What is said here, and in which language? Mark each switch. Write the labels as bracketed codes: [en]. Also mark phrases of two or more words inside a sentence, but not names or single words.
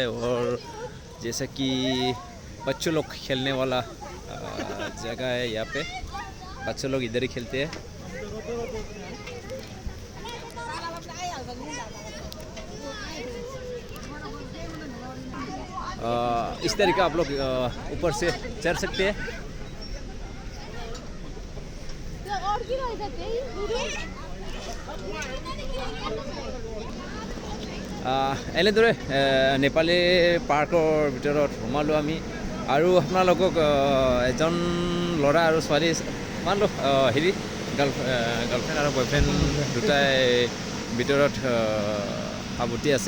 [hi] और जैसा कि बच्चों लोग खेलने वाला जगह है। यहाँ पे बच्चों लोग इधर ही खेलते हैं। इस तरीका आप लोग ऊपर से चढ़ सकते हैं। [as] এনেদৰে নেপালী পাৰ্কৰ ভিতৰত সোমালোঁ আমি। আৰু আপোনালোকক এজন ল'ৰা আৰু ছোৱালী মানলো হেৰি গাৰ্লফ্ৰেণ্ড আৰু বয়ফ্ৰেণ্ড দুটাই ভিতৰত সাৱটি আছে।